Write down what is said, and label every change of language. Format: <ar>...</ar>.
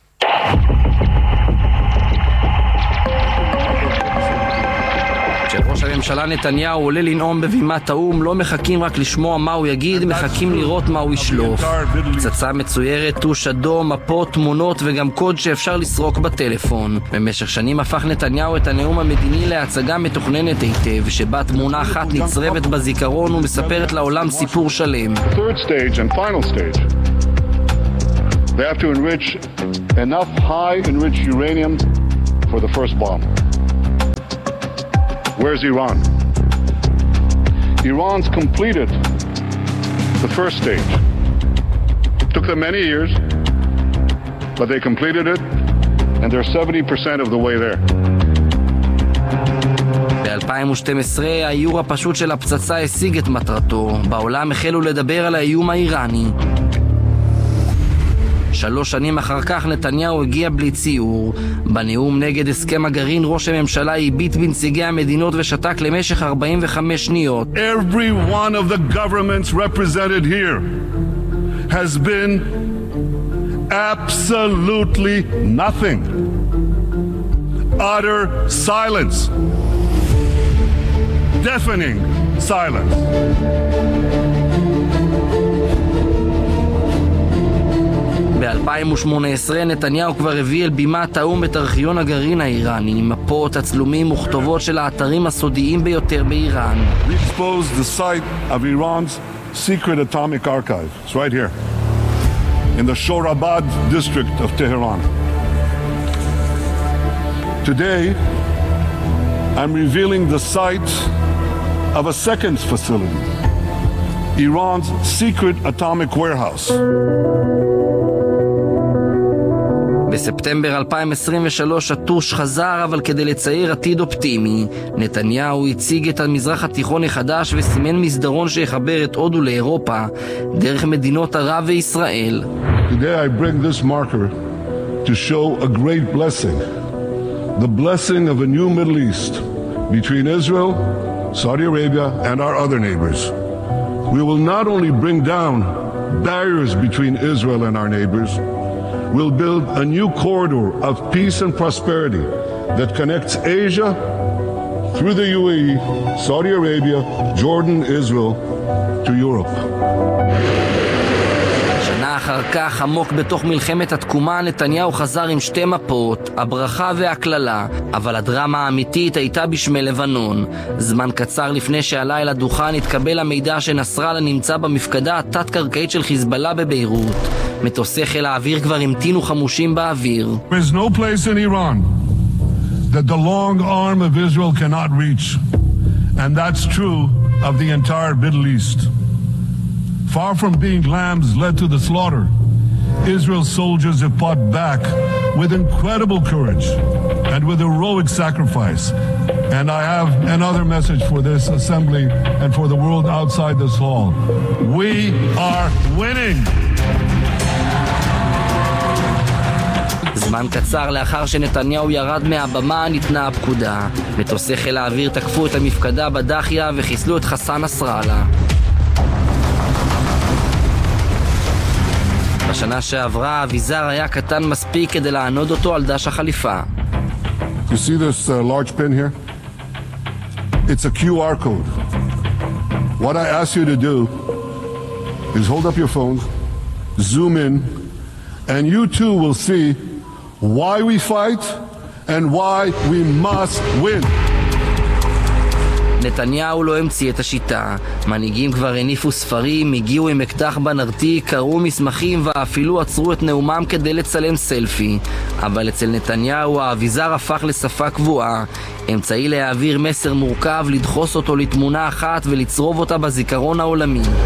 <he>כשראש הממשלה נתניהו עולה לנאום בבימת האום, לא מחכים רק לשמוע מה הוא יגיד, מחכים לראות מה הוא ישלוף. פצצה מצוירת, טוש אדום, מפות, תמונות וגם קוד שאפשר לסרוק בטלפון. במשך שנים הפך נתניהו את הנאום המדיני להצגה מתוכננת היטב, שבה תמונה אחת נצרבת בזיכרון ומספרת לעולם סיפור שלם.</he> <en>Third stage and final stage. They have to enrich enough high enriched uranium for the first bomb. Where's Iran? Iran's completed the first stage. It took them many years, but they completed it, and they're 70% of the way there.</en> <he>ב-2012 האיור הפשוט של הפצצה השיג את מטרתו. בעולם החלו לדבר על האיום האיראני. שלוש שנים אחר כך נתניהו הגיע בלי ציור. בנאום נגד הסכם הגרעין ראש הממשלה הביט בנציגי המדינות ושתק למשך 45 שניות.</he> <en>Every one of the governments represented here has been absolutely nothing. Utter silence. Deafening silence.</en> <he>ב-2018 נתניהו כבר הביא אל בימת האום את ארכיון הגרעין האיראני, מפות, הצלומים וכתובות של האתרים הסודיים ביותר באיראן.</he> <en>We exposed the site of Iran's secret atomic archive. It's right here. In the Shorabad district of Tehran. Today I'm revealing the site of a second facility. Iran's secret atomic warehouse.</en> <he>בספטמבר 2023 הטוש חזר, אבל כדי לצייר עתיד אופטימי, נתניהו הציג את המזרח התיכון החדש וסימן מסדרון שיחבר את הודו לאירופה דרך מדינות ערב וישראל.</he> <en>Today I bring this marker to show a great blessing, the blessing of a new Middle East between Israel, Saudi Arabia and our other neighbors. We will not only bring down barriers between Israel and our neighbors, we'll build a new corridor of peace and prosperity that connects Asia through the UAE, Saudi Arabia, Jordan, Israel to Europe.</en> <he>שנה אחר כך, עמוק בתוך מלחמת התקומה, נתניהו חזר עם שתי מפות, הברכה והכללה, אבל הדרמה האמיתית הייתה בשמי לבנון. זמן קצר לפני שעלה אל הדוכן, התקבל המידע שנסראללה נמצא במפקדה התת-קרקעית של חיזבאללה בבירות. מטוסי חיל האוויר כבר המתינו חמושים באוויר.</he> <en>There's no place in Iran that the long arm of Israel cannot reach. And that's true of the entire Middle East. Far from being lambs led to the slaughter, Israel's soldiers have fought back with incredible courage and with heroic sacrifice. And I have another message for this assembly and for the world outside this hall. We are winning!</en> <he>זמן קצר לאחר שנתניהו ירד מהבמה ניתנה הפקודה. מטוסי חיל האוויר תקפו את המפקדה בדחיה וחיסלו את חסן נסראללה. בשנה שעברה האביזר היה קטן מספיק כדי לענוד אותו על דש החליפה.</he> <en>You see this large pin here? It's a QR code. What I ask you to do is hold up your phone, zoom in, and you too will see why we fight and why we must win.</en> <he>נתניהו לא המציא את השיטה. מנהיגים כבר הניפו ספרים, הגיעו עם אקדח בנרתי, קראו מסמכים ואפילו עצרו את נאומם כדי לצלם סלפי. אבל אצל נתניהו האביזר הפך לשפה קבועה, אמצעי להעביר מסר מורכב, לדחוס אותו לתמונה אחת ולצרוב אותה בזיכרון העולמי.</he>